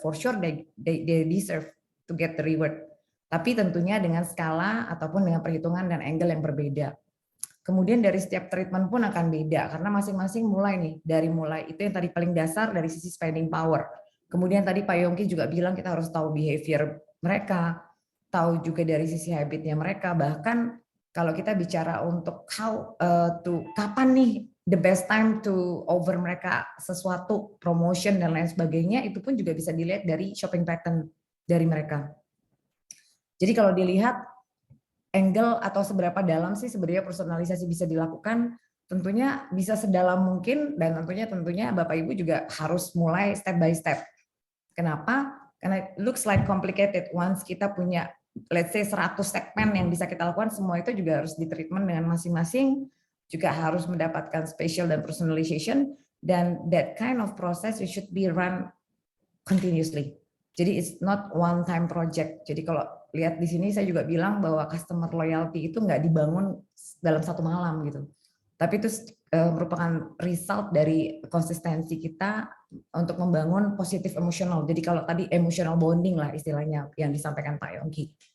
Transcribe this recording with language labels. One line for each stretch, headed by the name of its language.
English: For sure they deserve to get the reward.
Indonesian: Tapi tentunya dengan skala ataupun dengan perhitungan dan angle yang berbeda. Kemudian dari setiap treatment pun akan beda karena masing-masing mulai itu yang tadi paling dasar dari sisi spending power. Kemudian tadi Pak Yongki juga bilang kita harus tahu behavior mereka, tahu juga dari sisi habitnya mereka. Bahkan kalau kita bicara untuk kapan nih
English: the best time to over
Indonesian: mereka sesuatu promotion dan lain sebagainya, itu pun juga bisa dilihat dari shopping pattern dari mereka. Jadi kalau dilihat angle atau seberapa dalam sih sebenarnya personalisasi bisa dilakukan, tentunya bisa sedalam mungkin dan tentunya Bapak Ibu juga harus mulai
English: step by step.
Indonesian: Kenapa? Karena
English: it looks like complicated.
Indonesian: Once kita punya
English: let's say
Indonesian: 100 segmen yang bisa kita lakukan, semua itu juga harus di treatment dengan masing-masing. juga harus mendapatkan
English: special
Indonesian: dan
English: personalization, dan that kind of process it should be run continuously.
Indonesian: Jadi
English: it's not one time project.
Indonesian: Jadi kalau lihat di sini saya juga bilang bahwa customer loyalty itu nggak dibangun dalam satu malam gitu. Tapi itu merupakan result dari konsistensi kita untuk membangun positif emosional. Jadi kalau tadi emotional bonding lah istilahnya yang disampaikan Pak Yongki.